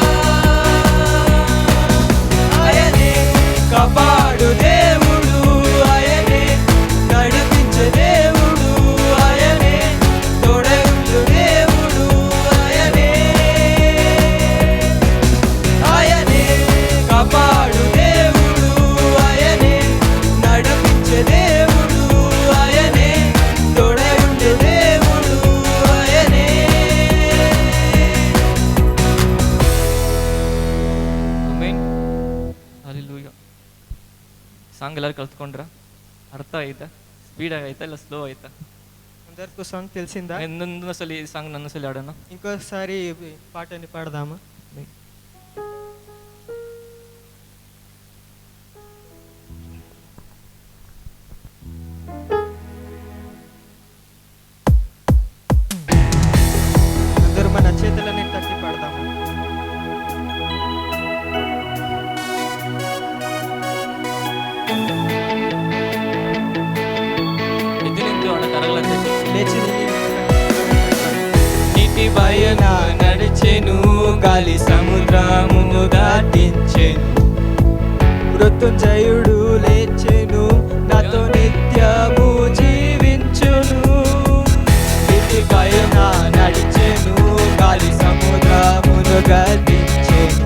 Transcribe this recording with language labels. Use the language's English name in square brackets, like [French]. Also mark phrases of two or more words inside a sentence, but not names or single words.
[Telugu] ఆయనే కాపాడు దేవుడు ఆయనే నడిపించే దేవుడు ఆయనే తోడయుండు దేవుడు ఆయనే ఆయనే కాపాడు దేవుడు ఆయనే నడిపించే దేవుడు ఆయనే తోడయుండు దేవుడు ఆయనే [Kannada] ಆಮೇನ್ ಹಲ್ಲೆಲೂಯಾ. ಸಾಂಗ್ ಎಲ್ಲರೂ ಕಲ್ತ್ಕೊಂಡ್ರ? ಅರ್ಥ ಆಯ್ತಾ? ಸ್ಪೀಡಾಗಿ ಆಯ್ತಾ ಇಲ್ಲ ಸ್ಲೋ ಆಯ್ತಾ? [Telugu] అందరికీ సాంగ్ తెలిసిందా? [Kannada] ಇನ್ನೊಂದ್ಸಲಿ ಈ ಸಾಂಗ್ ನನ್ನೊಂದ್ಸಲಿ ಆಡೋಣ. [Telugu] ఇంకోసారి పాటని పాడదామా? అందరూ మన చేతులని తట్టి పాడదాము. [Kannada] ಎದ್ದು ನಿಂತು ಅವಳ ಕರಗಳಂತೆ [Telugu] లేచి నీటి పైన నడిచెను గాలి సముద్రమును దాటించెను మృత్యుంజయుడు లేచెను నాతో నిత్యము జీవించును. నీటి పైన నడిచెను గాలి సముద్రమును గద్దించెను